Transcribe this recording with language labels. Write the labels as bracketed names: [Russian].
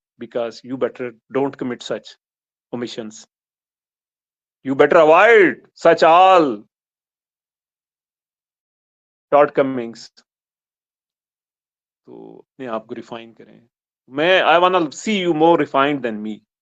[English] Because you better don't commit such omissions. You better avoid such all shortcomings. [Urdu] تو اپنے آپ کو refine کریں. میں [English] I wanna see you more refined than me.